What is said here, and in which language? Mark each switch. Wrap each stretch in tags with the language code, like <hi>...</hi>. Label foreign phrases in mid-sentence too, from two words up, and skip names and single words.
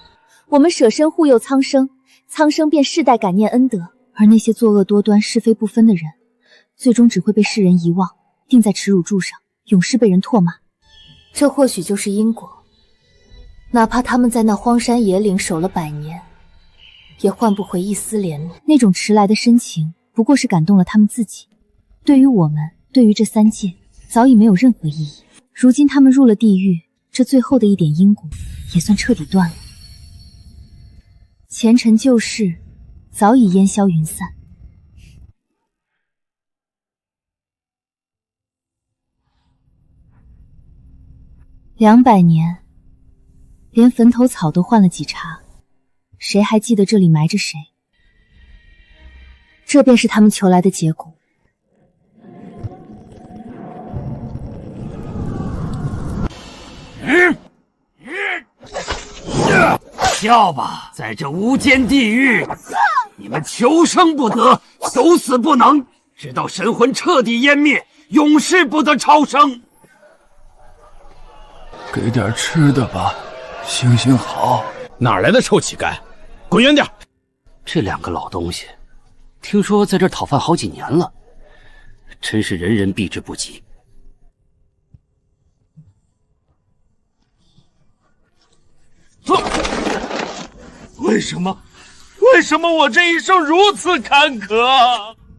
<zh>我們捨身護佑蒼生，蒼生便世代感念恩德，而那些作惡多端、是非不分的人，最終只會被世人遺忘，釘在恥辱柱上，永世被人唾罵。這或許就是因果。哪怕他們在那荒山野嶺守了100年，也換不回一絲憐憫。那種遲來的深情，不過是感動了他們自己。對於我們，對於這3界，早已沒有任何意義。如今他們入了地獄，這最後的一點因果，也算徹底斷了。前塵舊事，早已煙消雲散。200年。連墳頭草都換了幾茬，誰還記得這裡埋着誰？這便是他們求來的結果。笑吧，在這无間地獄，你們求生不得，求死不能，直到神魂徹底湮滅，永世不得超生。給點吃的吧。行行好，哪來的臭乞丐，滾遠點！這2個老東西，聽說在這兒討飯好幾年了，真是人人避之不及。為什麼我這一生如此坎坷？</zh>